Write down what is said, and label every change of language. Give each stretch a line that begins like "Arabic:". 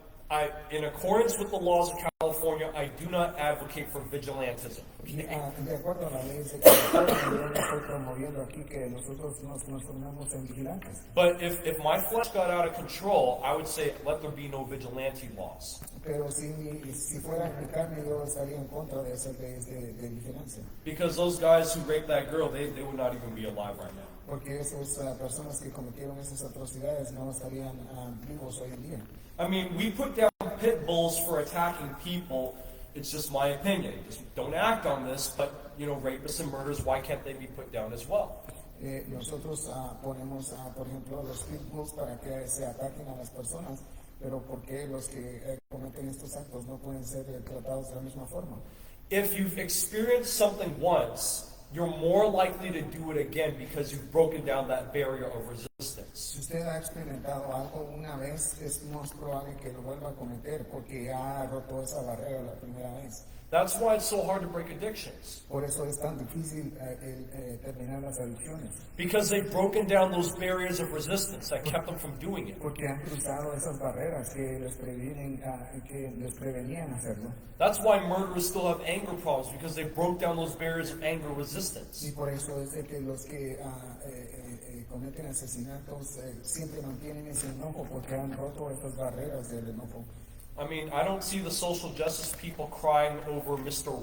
English: Now, in accordance with the laws of California, I do not advocate for vigilantism.
Spanish: De acuerdo a la ley de California, yo no estoy promoviendo aquí que nosotros nos transformemos en vigilantes.
English: But if my flesh got out of control, I would say let there be no vigilante laws.
Spanish: Pero si fuera mi carne, yo estaría en contra de esas leyes de vigilancia.
English: Because those guys who raped that girl, they would not even be alive right now.
Spanish: Porque esas personas que cometieron esas atrocidades no estarían vivos hoy en día.
English: I mean, we put down pit bulls for attacking people. It's just my opinion. Just don't act on this, but, you know, rapists and murderers, why can't they be put down as well?
Spanish: Nosotros ponemos, por ejemplo, los pit bulls para que se ataquen a las personas, pero ¿por qué los que cometen estos actos no pueden ser tratados de la misma forma?
English: If you've experienced something once, you're more likely to do it again because you've broken down that barrier of resistance.
Spanish: Si usted ha experimentado algo una vez, es más probable que lo vuelva a cometer porque ya ha roto esa barrera la primera vez.
English: That's why it's so hard to break addictions.
Spanish: Por eso es tan difícil terminar las adicciones,
English: Because they've broken down those barriers of resistance that kept them from doing it.
Spanish: porque han cruzado esas barreras que les prevenían hacerlo.
English: That's why murderers still have anger problems, because they broke down those barriers of anger resistance.
Spanish: Y por eso es de que los que cometen asesinatos siempre mantienen ese enojo porque han roto estas barreras del enojo.
English: I mean, I don't see the social justice people crying over Mr.